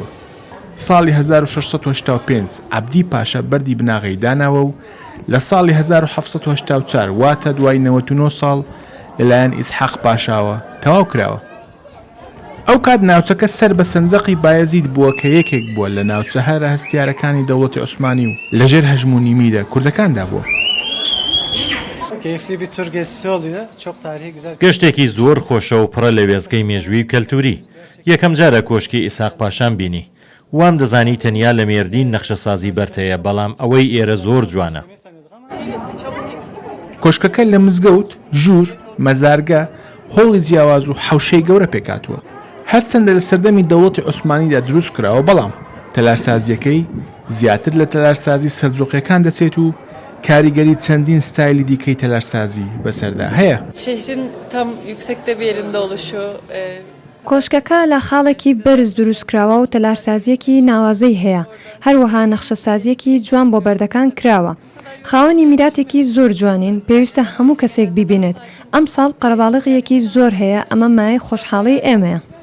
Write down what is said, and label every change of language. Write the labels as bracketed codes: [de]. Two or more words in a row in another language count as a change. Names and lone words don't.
[ckb] ساڵی 1685 عەبدی پاشا بەردی بناغی داناوە و لە ساڵی 1784 واتە دوای 99 ساڵ لەلایەن ئیسحاق پاشاوە تەواو کراوە. ئەو کات ناوچەکە سەر بە سەنجەقی بایەزید بووە کە یەکێک بووە لە ناوچە هەرە هەستیارەکانی دەوڵەتی عوسمانی و لەژێر هەژمونی میرە کوردەکاندا بووە. [tr] Keyifli bir tur gezisi oluyor. Çok tarihi güzel. [ckb] گەشتێکی زۆر خۆشە و پڕە لە وێزگەی مێژووی و کەلتوری. یەکەم جارە کۆشکی ئیساق پاشان بینی. وام دەزانی تەنیا لە مێردین نەخشەسازی بەرتەیە بەڵام ئەوەی ئێرە زۆر جوانە. کۆشکەکە لە مزگەوت، ژوور، مەزارگە، هۆڵی جیاواز و حەوشەی گەورە پێکاتوە. هەرچەندە لە سەردەمی دەوڵەتی عوسمانیدا دروست کراوە بەڵام تەلارسازیەکەی زیاتر لە تەلارسازی سەرجۆقیەکان دەچێت و کاریگەری چەندین ستایلی دیکەی تەلارسازی بەسەردا هەیە. [tr] Şehrin tam yüksekte bir yerinde oluşu, [ckb] کۆشکەکە لە خاڵێکی بەرز دروستکراوە و تەلارسازیەکی ناوازەی هەیە هەروەها نەخشەسازیەکی جوان بۆ بەردەکان کراوە خاوەنی میراتێکی زۆر جوانین پێویستە هەموو کەسێک ببینێت ئەم ساڵ قەرەباڵغیەکی زۆر هەیە ئەمە مای خۆشحاڵی ئێمەیە